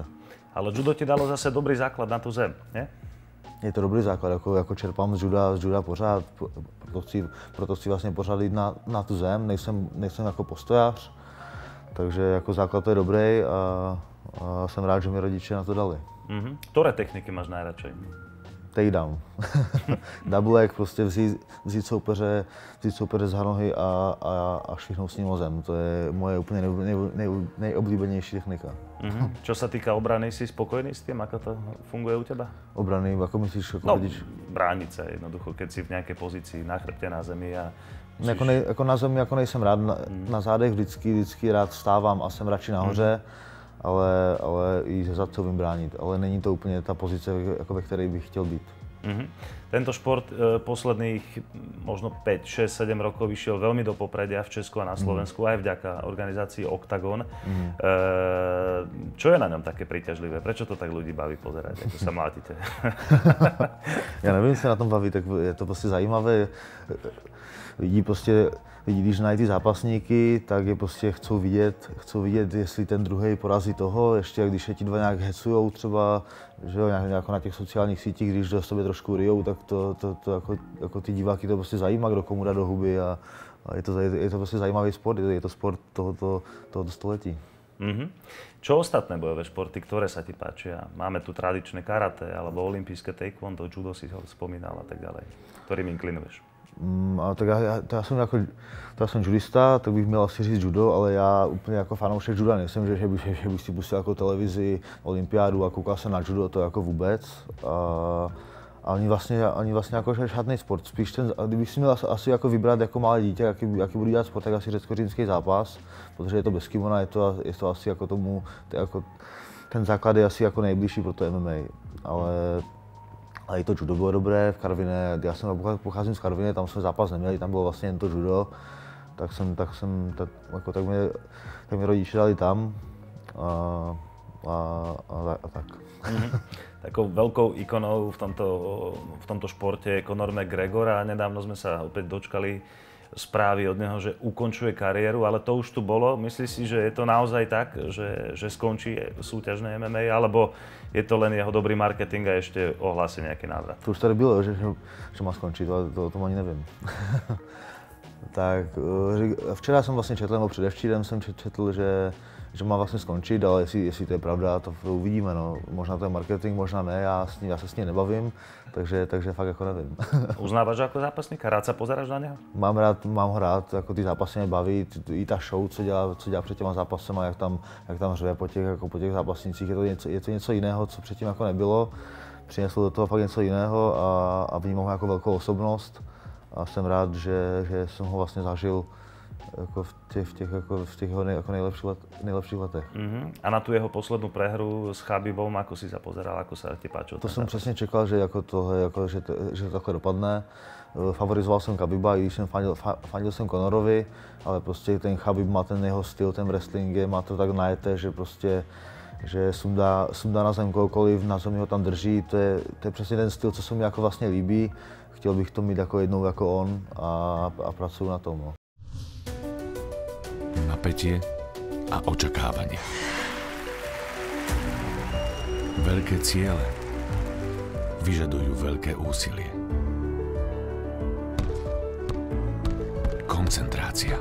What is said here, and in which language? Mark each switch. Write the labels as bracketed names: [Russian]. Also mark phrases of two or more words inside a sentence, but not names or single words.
[Slovak] Ale judo ti dalo zase dobrý základ na tu zem, ne? [Czech] Je to dobrý základ, jako čerpám z juda pořád, proto chci vlastně pořád jít na tu zem, nejsem jako postojář, takže jako základ to je dobrý a jsem rád, že mi rodiče na to dali. [Slovak] Ktoré techniky máš najradšej? [Czech] Takedown. [English] Double leg, [Czech] prostě vzít soupeře z hanohy a švihnout s ním o zem. To je moje úplně nejoblíbenější technika. [Slovak] Čo sa týka obrany, si spokojný s tým, ako to funguje u teba? Obrany, ako myslíš? Brániť sa jednoducho, keď si v nejakej pozícii na chrbte na zemi a musíš... [Czech] Jako na zemi jako nejsem rád, na zádech vždycky rád vstávám a jsem radši nahoře. Ale i ze zad umím bránit, ale není to úplně ta pozice, jako ve které bych chtěl být. [Slovak] Tento šport posledných možno 5, 6, 7 rokov išiel veľmi do popredia v Česku a na Slovensku, aj vďaka organizácii Octagon. Čo je na ňom také príťažlivé? Prečo to tak ľudí baví pozerať, ako sa mlátite? [Czech] Já nevím, jestli na tom baví, tak je to prostě zajímavé. Lidi, když znají ty zápasníky, tak je prostě chcou vidět, jestli ten druhý porazí toho, ještě když je ti dva nějak hecujou třeba, že jo, nějak na těch sociálních sítích, když do sebe trošku ryjou, tak to jako ty diváky to prostě zajímá, kdo komu dá do huby a je to prostě zajímavý sport, je to sport tohoto století. [Slovak] Čo ostatné bojové športy, ktoré sa ti páčia? Máme tu tradičné karate, alebo olympijské taekwondo, judo si ho spomínal a tak ďalej. Ktorým inklinuješ? [Czech] Tak já jsem judista, tak bych měl asi říct judo, ale já úplně jako fanoušek juda nejsem, že bych si pustil jako televizi, olympiádu a koukal se na judo, to jako vůbec. A ani vlastně jako žádný sport, spíš kdybych si měl asi jako vybrat jako malé dítě, jaký budu dělat sport, tak asi řecko-římský zápas, protože je to bez kimona, je to asi jako tomu, ten základ je asi jako nejbližší pro to MMA, ale i to judo bylo dobré v Karviné, já pocházím z Karviné, tam jsme zápas neměli, tam bylo vlastně jen to judo, tak mě rodiče dali tam a tak. [Slovak] Takou veľkou ikonou v tomto športe je Conor McGregor a nedávno sme sa opäť dočkali správy od neho, že ukončuje kariéru, ale to už tu bolo. Myslíš si, že je to naozaj tak, že skončí súťažné MMA, alebo je to len jeho dobrý marketing a ešte ohlási nejaký návrat? [Czech] To už tady bylo, že má skončit, to ani nevím. Tak včera jsem vlastně četl, nebo předevčírem jsem četl, že má vlastně skončit, ale jestli to je pravda, to uvidíme. No. Možná to je marketing, možná ne, já se s ním nebavím, takže fakt jako nevím. Uznáváš ho jako zápasníka? [Slovak] Rád se pozeráš na něho? [Czech] Mám ho rád, jako ty zápasy mě baví, i ta show, co dělá před těma zápasema, jak tam řve po těch zápasnících, je to něco jiného, co předtím jako nebylo. Přinesl do toho fakt něco jiného a vnímám ho jako velkou osobnost. A jsem rád, že jsem ho vlastně zažil jako v těch nejlepších letech. [Slovak] A na tu jeho poslednú prehru s Chabibom, ako si sa pozeral, ako sa ti páčil? [Czech] To jsem přesně čekal, že to takhle dopadne. Favorizoval jsem Khabiba, i když jsem fandil jsem Conorovi, ale prostě ten Khabib má ten jeho styl, ten wrestling má to tak najeté, že prostě že sundá na zem kohokoliv, na zemi ho tam drží, to je přesně ten styl, co se mi jako vlastně líbí. Chtěl bych to mít jako jednou jako on a pracuju na tom. No. [Slovak] Napätie a očakávanie. Veľké ciele vyžadujú veľké úsilie. Koncentrácia.